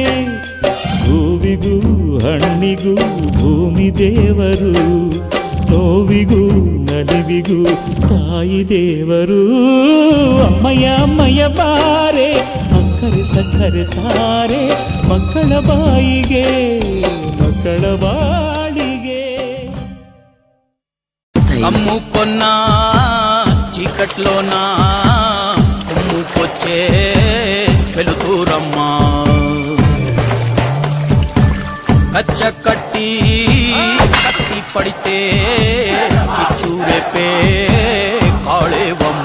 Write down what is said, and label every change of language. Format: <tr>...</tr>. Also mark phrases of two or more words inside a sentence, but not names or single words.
<kn>ಹೂವಿಗೂ ಹಣ್ಣಿಗೂ ಭೂಮಿ ದೇವರು, ನೋವಿಗೂ ನಲಿವಿಗೂ ತಾಯಿ ದೇವರು. ಅಮ್ಮಯ್ಯ ಅಮ್ಮಯ್ಯ ಬಾರೆ ಅಕ್ಕರೆ ಸಕ್ಕರೆ ತಾರೆ ಮಕ್ಕಳ ಬಾಯಿಗೆ ಮಕ್ಕಳ బాళిగే.</kn> <te>అమ్ముకున్న చీకట్లోన కొమ్ముకొచ్చే వెలుతురమ్మా, కచ్చ కట్టి కత్తి పడితే చిచ్చు రేపే కాళేవమ్మ.</te>